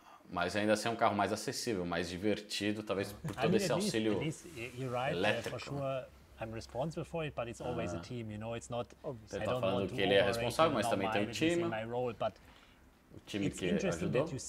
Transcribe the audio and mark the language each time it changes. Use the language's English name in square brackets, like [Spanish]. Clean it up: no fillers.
[Portuguese] Mas ainda assim é um carro mais acessível, mais divertido, talvez por todo esse auxílio elétrico. [English] I'm responsible for it, but it's always a team, you know. It's not. [Portuguese] Ele está falando que ele é responsável, mas também tem o time. O time que ajudou.